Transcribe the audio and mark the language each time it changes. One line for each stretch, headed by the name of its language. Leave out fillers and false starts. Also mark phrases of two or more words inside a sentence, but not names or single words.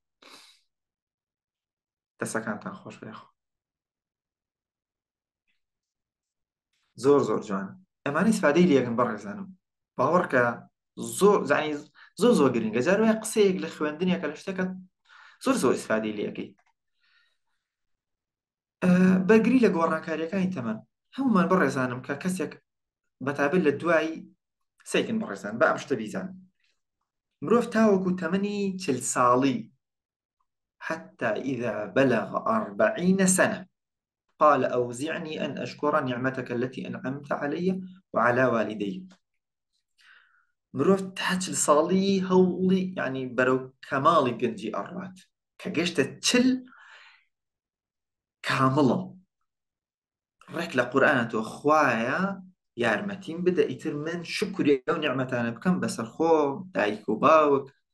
Central Kurdish: دەسەکانتان خۆش بێخۆ زۆر زۆر جوانە ئەمانە ئیسفادەی لێکن بەڕێزانم باوەڕکە زۆر زانی زۆر زۆر گرنگە جار وایە قسەیەک لە خوێندنێکە لە شتێکە زۆر زۆر ئیسفادەی لێەکەی بەرگری لە گۆڕانکاریەکانی تەمەن هەمومان بەڕێزانم کە کەسێک بەتابەت لە دوای سەیکن بەڕێزان بە ئەم شتە بیزان مرۆڤ تاوەکو تەمەنی 40 ساڵی
Arabic: حتى إذا بلغ 40 سنة قال أوزعني أن أشكر نعمتك التي أنعمت علي وعلى والدي
Central Kurdish: مرۆڤ تا 40 ساڵی هەوڵی ینی بەرەو کەماڵی گەنجی ئەڕات کە گەشتە 40 کامڵە ڕێک لە قورئانە تۆ خوایە یارمەتیم بدە ئیتر من شکری ئەو نیعمەتانە بکەم بەسەر خۆ دایک و باوک